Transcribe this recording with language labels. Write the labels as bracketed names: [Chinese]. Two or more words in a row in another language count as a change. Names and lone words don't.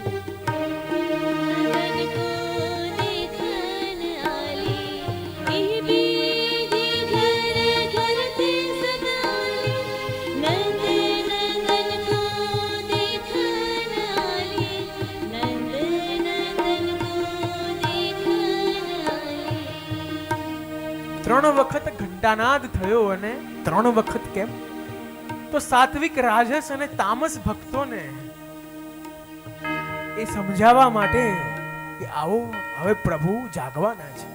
[Braj] नंदन को देखन आली. यह विधि घर घर ते सब आली. नंद नंदन को देखन आली. नंद नंदन को देखन आली. [Gujarati] ત્રણ વખત ઘંટાનાદ થયો અને 3 વખત કેમ? તો સાત્વિક, રાજસ અને તામસ ભક્તોને એ સમજાવવા માટે કે આવો હવે પ્રભુ જાગવાના છે.